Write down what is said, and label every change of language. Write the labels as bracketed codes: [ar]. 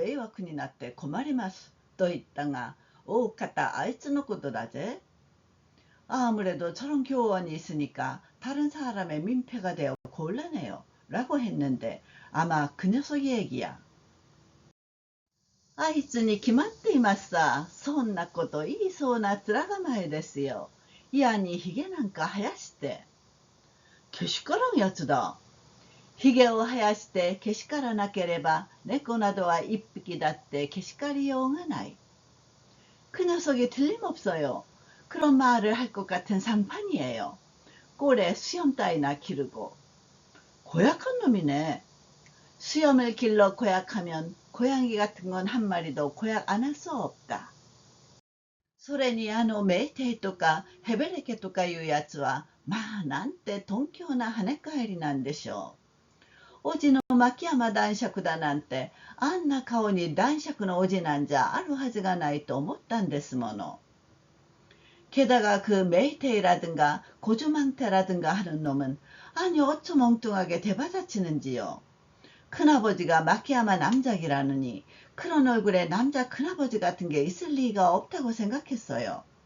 [ja] どうもあんな教員があるから他の者の迷惑になって困りますと 言ったが 오카타 아이츠의ことだぜ. [ko] 아무래도 저런 교원이 있으니까 다른 사람의 민폐가 되어 곤란해요. 라고 했는데 아마 그 녀석 얘기야. [ja] あいつに決まっていますさ。そんなこと言いそうな面構えですよ。嫌にひげなんか生やして。けしからんやつだ。ひげを生やしてけしからなければ猫などは一匹だってけしかりようがない。 [ko] 그 녀석이 틀림없어요. 그런 말을 할 것 같은 상판이에요. 꼴에 수염 따위나 기르고. 고약한 놈이네. 수염을 길러 고약하면 고양이 같은 건 한 마리도 고약 안 할 수 없다. [ja] それにメイテイとかヘベレケとかいうやつはまあなんて頓強な跳ね返りなんでしょう。おじの牧山男爵だなんてあんな顔に男爵のおじなんじゃあるはずがないと思ったんですもの。 [ko] 게다가 그 메이테이라든가 고주망태라든가 하는 놈은 아니 어쩜 엉뚱하게 대받아치는지요. 큰아버지가 마키야마 남작이라느니 그런 얼굴에 남자 큰아버지 같은 게 있을 리가 없다고 생각했어요.